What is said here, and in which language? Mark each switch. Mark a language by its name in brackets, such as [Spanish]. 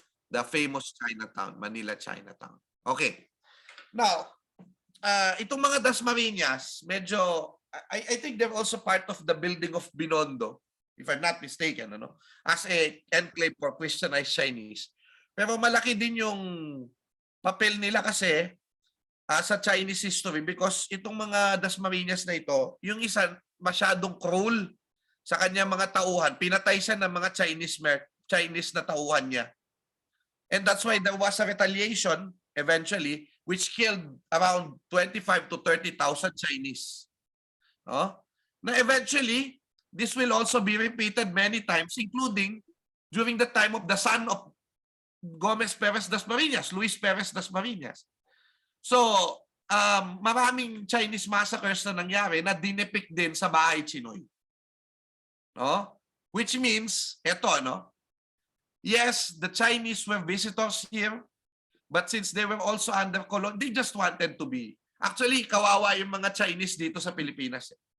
[English] The famous Chinatown, Manila Chinatown. Okay. Now, [Filipino] itong mga Dasmariñas, medyo, [English] I think they're also part of the building of Binondo, if I'm not mistaken, ano? As a enclave for Christianized Chinese. [Filipino] Pero malaki din yung papel nila kasi sa Chinese history because itong mga Dasmariñas na ito, yung isa masyadong cruel sa kanyang mga tauhan. Pinatay siya ng mga Chinese na tauhan niya. [English] And that's why there was a retaliation eventually which killed around 25 to 30,000 Chinese. No? Na eventually, this will also be repeated many times, including during the time of the son of Gomez Perez Dasmariñas, Luis Perez Dasmariñas. [Filipino] So, maraming Chinese massacres na nangyari na dinepict din sa Bahay Tsinoy. No? [English] Which means, eto, no? Yes, the Chinese were visitors here, but since they were also under colon, they just wanted to be. [Filipino] Actually, kawawa yung mga Chinese dito sa Pilipinas.